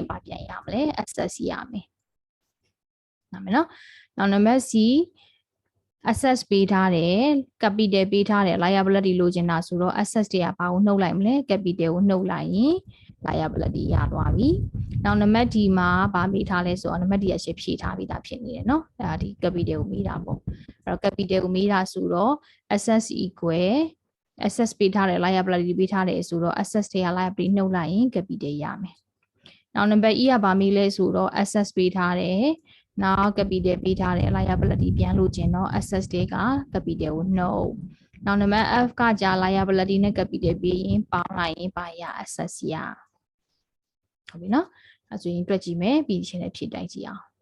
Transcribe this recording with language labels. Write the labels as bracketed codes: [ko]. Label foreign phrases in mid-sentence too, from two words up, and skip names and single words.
[my] ဘာပြန်ရမလဲ assets ရမယ်နားမယ်နော်နောက်နံပါတ် C assets ပေးထားတယ် capital ပေးထားတယ် liability လိုချင်တာဆိုတော့ assets တွေကဘာကိုနှုတ်လိုက်မလဲ capital ကိုနှုတ်လိုက်ရင် liability ရသွားပြီနောက်နံပါတ် D မှာဗာမေးထားလဲဆိုတော့နံပါတ် D အရှင်းဖြည့်ထားပြီးသားဖြစ်နေတယ်နော်ဒါဒီ capital ကိုမေးတာ ပေါ့အဲ့တော့ capital ကိုမေးတာဆိုတော့ [en] assets equal assets [my] ပေးထားတယ် liability ပေးထားတယ်ဆိုတော့ assets တွေက liability နှုတ်လိုက်ရင် capital ရမယ်နောက်နံပါတ် E ကဗာမေးလဲဆိုတော့ assets ပေးထားတယ်နောက် capital ပေးထားတယ် liability ပြန်လို့ကျင်တော့ assets တွေက capital ကိုနှုတ်နောက်နံပါတ် F ကကြာ liability နဲ့ capital ပေးရင်ပေါင်းလိုက်ရင်ပါရ assets ရဟုတ်ပြီနော်အဲဆိုရင်တွက်ကြည့်မယ်ပြီးချင်းလည်းဖြည့်တိုက်ကြည့်အောင်